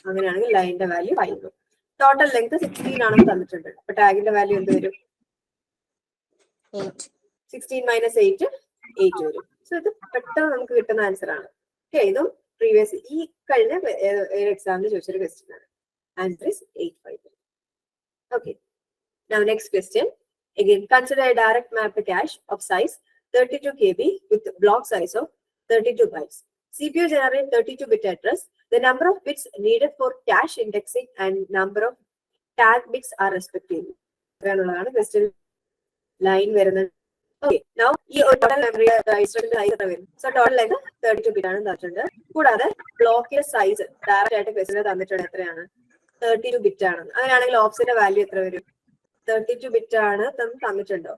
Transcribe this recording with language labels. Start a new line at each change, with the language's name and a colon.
Malayalam: അങ്ങനെയാണെങ്കിൽ ലൈനിന്റെ value 5. Total length 16 ആണെന്ന് തന്നിട്ടുണ്ട്. അപ്പൊ ടാഗിന്റെ വാല്യൂ എന്ത് വരും? 8. 16 - 8 8 വരും. സോ ഇത് പെട്ടെന്ന് നമുക്ക് കിട്ടുന്ന ആൻസർ ആണ്. ഓക്കെ, ഇതും പ്രീവിയസ് ഈ കഴിഞ്ഞ എക്സാമിന് ചോദിച്ചൊരു ക്വസ്റ്റ്യൻ ആണ്.
English: Answer is 853. Okay, now next question. Again, consider a direct mapped cache of size 32 KB with block size of 32 bytes. CPU generate 32-bit address. The number of bits needed for cache indexing and number of tag bits are respectively.
Malayalam: അങ്ങനെയുള്ളതാണ് question line വരുന്നത്. Okay, now ഈ total memory ഇൻസ്ട്രക്ഷന്റെ size എത്ര വരും? So total length 32 bit ആണ് തന്നിട്ടുണ്ട്. കൂടാതെ ബ്ലോക്കിന്റെ size direct ആയിട്ട് ക്വസ്റ്റ്യൻ തന്നിട്ടുണ്ട്. എത്രയാണ്? 32 ബിറ്റ് ആണ്. അങ്ങനെയാണെങ്കിൽ ഓഫ്സെറ്റിന്റെ വാല്യൂ എത്ര വരും? 32 ബിറ്റ് ആണ് തന്നിട്ടുണ്ട്.